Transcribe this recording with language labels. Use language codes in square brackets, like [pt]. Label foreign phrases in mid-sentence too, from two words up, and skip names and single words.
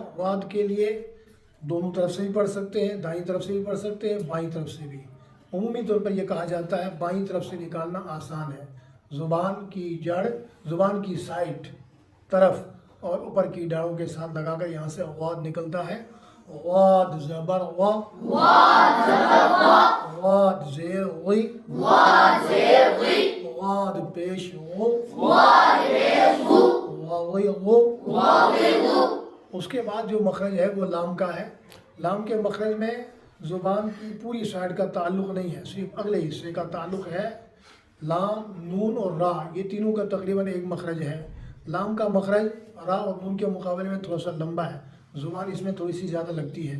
[ur] غاد کے لیے دونوں طرف سے بھی پڑھ سکتے ہیں، دائیں طرف سے بھی پڑھ سکتے ہیں، بائیں طرف سے بھی. عمومی طور پر یہ کہا جاتا ہے بائیں طرف سے نکالنا آسان ہے. زبان کی جڑ، زبان کی سائٹ، طرف اور اوپر کی ڈاڑھوں کے ساتھ لگا کر یہاں سے غاد نکلتا ہے. غاد زبر غا، غاد زیر غی، غاد پیش غو، غاوی غو. اس کے بعد جو مخرج ہے وہ لام کا ہے. لام کے مخرج میں زبان کی پوری سائڈ کا تعلق نہیں ہے، صرف اگلے حصے کا تعلق ہے. لام، نون اور را، یہ تینوں کا تقریباً ایک مخرج ہے. لام کا مخرج را اور نون کے مقابلے میں تھوڑا سا لمبا ہے، زبان اس میں تھوڑی سی زیادہ لگتی ہے.